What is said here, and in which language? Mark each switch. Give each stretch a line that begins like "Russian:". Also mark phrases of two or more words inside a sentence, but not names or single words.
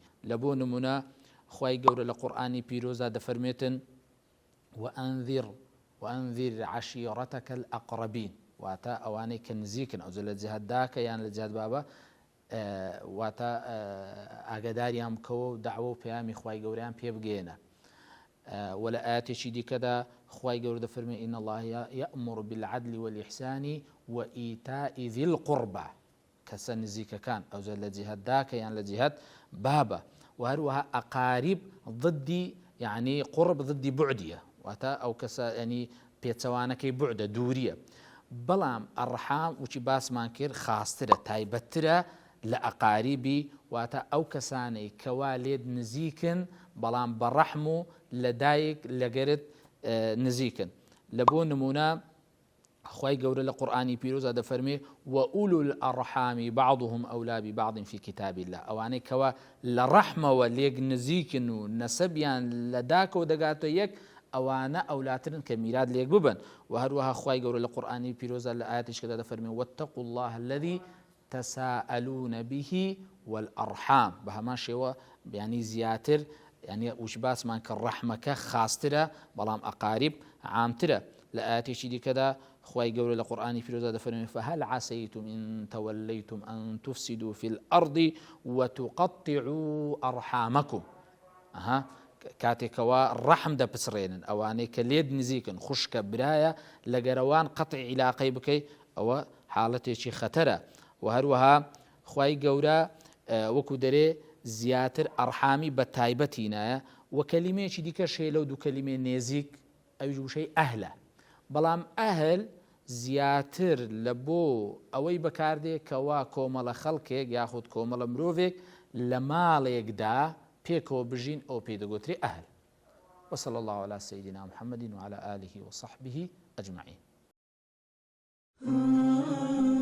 Central Kurdish: لە بۆ نمونە خوای گەورە لە قورئانی پیرۆزدا دەفەرمێتن
Arabic: وأنذر عشيرتك الأقربين،
Central Kurdish: واتە ئەوانەی کە نزیکن ئەو جە لە جیهەت داکە یان لە جیهەت بابە، واتە ئاگاداریان بکەوە و دعوە و پەیامی خوای گەورەیان پێ بگێنە. وە لە ئاەتێکی دیکەدا خوای گەورە دەفەرمێ
Arabic: إن الله يأمر بالعدل والإحسان وإيتاء ذي القربى،
Central Kurdish: کەسە نزیکەکان ئەو جە لە جیهەت داکە یان لە جیهەت بابە. و هەروەها ئەقاریب ضدی یعنی قڕب ضدی بعدیە، واتە ئەو کەسە ینی پێچەوانەکەی بعدە دووریە. بەڵام ئەڕحام وچی باسمان کرد خاسترە تایبەتترە لە ئەقاریبی، واتە ئەو کەسانەی کەوا لێت نزیکن بەڵام بە ڕەحم و لە دایک لەگەرت نزیکن. لە بۆ نمونە خوای گەورە لە قورئانی پیرۆزدا دەفەرمێ
Arabic: وأولو الأرحام بعضهم أولى ببعض في كتاب الله،
Central Kurdish: ئەوانەی کەوا لە ڕەحمەوە لێک نزیکن و نەسەبیان لە داکەوە دەگاتە یەک، ئەوانە ئەولاترن کە میراد لێک ببن. و هەروەها خوای گەورە لە قورئانی پیرۆزدا لە ئاەتێکدا دەفەرمێ
Arabic: واتقوا الله الذي تساءلون به والأرحام،
Central Kurdish: بە هەمان شێوە یعنی زیاتر یعنی وش باسمان کە ڕەحمەکە خاسترە بەڵام ئەقاریب عامترە. لە ئاەتێکی دیکەدا خوای گەورە لە قورئانی پیرۆزدا دەفەرمێ
Arabic: فهل عسيتم إن توليتم أن تفسدوا في الأرض وتقطعوا أرحامكم.
Central Kurdish: کاتێکەوە ڕەحم دەپسڕێنن ئەوانەی کە لێت نزیکن خوشکە برایە لە گەرەوان قەتعی عیلاقەی بکەی، ئەوە حاڵەتێکی خەتەرە. و هەروەها خوای گەورە وەکو دەرێ زیاتر ئەڕحامی بە تایبەتی نایە. و کەلیمەیەکی دیکە شێ لەو دوو کەلیمێ نێزیک ئەویش وشەی ئەهلە، بەڵام ئەهل زیاتر لە بۆ ئەوەی بەکاردێ کەوا کۆمەڵە خەڵکێک یاخود کۆمەڵە مرۆڤێک لە ماڵێکدا پێکەوە بژین ئەو پێ دەگوترێ ئەهل.
Arabic: وصلى الله على سيدنا محمد وعلى آله وصحبه أجمعين.